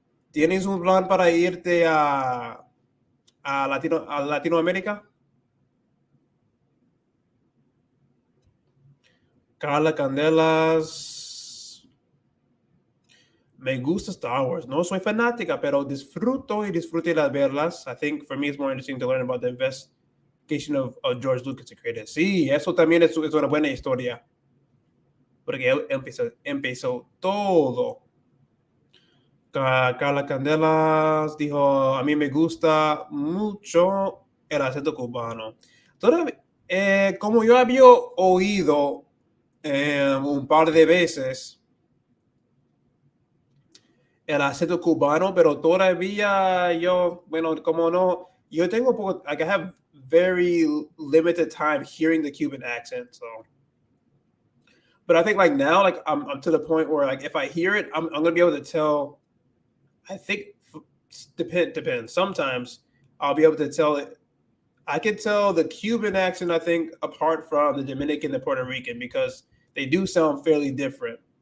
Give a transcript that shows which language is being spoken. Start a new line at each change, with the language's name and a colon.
Spanish: ¿Tienes un plan para irte a Latinoamérica? Carla Candelas. Me gusta Star Wars. No soy fanática, pero disfruto y disfruto de verlas.
English: I think for me it's more interesting to learn about the investigation of George Lucas to create it.
Spanish: Sí, eso también es una buena historia. Porque él empezó todo. Carla Candelas dijo, a mí me gusta mucho el acento cubano. Todavía, como yo había oído un par de veces el acento cubano, pero todavía yo, bueno, como no, yo tengo poco, like I have very limited time hearing the Cuban accent, so.
English: But I think like now, like I'm to the point where like if I hear it, I'm gonna be able to tell. I think depends. Sometimes I'll be able to tell it. I can tell the Cuban accent, I think, apart from the Dominican and Puerto Rican because they do sound fairly different.